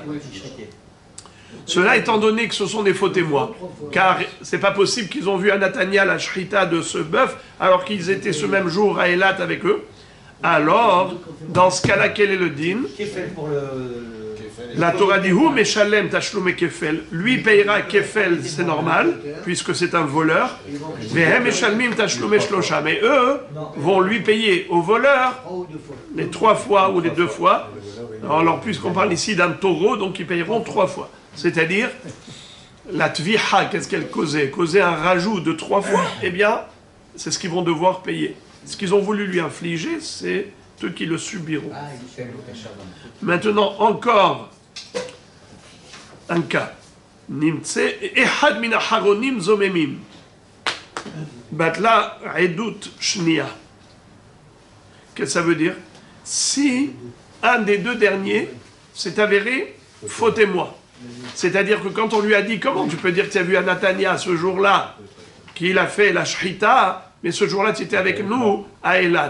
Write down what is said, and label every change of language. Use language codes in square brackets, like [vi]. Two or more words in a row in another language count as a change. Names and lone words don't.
[fr] Cela étant donné que ce sont des faux témoins, car c'est pas possible qu'ils ont vu à Natania la shrita de ce bœuf alors qu'ils étaient ce même jour à Eilat avec eux. Alors, dans ce cas-là, quel est le din? La Torah dit [he] הוא משלם תשלומי כפל. [fr] Lui payera kefel, c'est normal, puisque c'est un voleur. [he] והם משלמים תשלומי שלושה. [fr] Mais eux vont lui payer au voleur les 3 fois ou les 2 fois. Alors, puisqu'on parle ici d'un taureau, donc ils payeront 3 fois. C'est-à-dire, la tviha, qu'est-ce qu'elle causait? Causait un rajout de 3 fois. Eh bien, c'est ce qu'ils vont devoir payer. Ce qu'ils ont voulu lui infliger, c'est eux qui le subiront. Maintenant, encore un cas. [he] נמצא אחד מן האחרונים זוממים. בטלה עדות שנייה. [fr] Qu'est-ce que ça veut dire? Si un des deux derniers s'est avéré faux témoin. C'est-à-dire que quand on lui a dit, comment tu peux dire que tu as vu à Natania ce jour-là, qu'il a fait la shrita, mais ce jour-là tu étais avec nous à Eilat.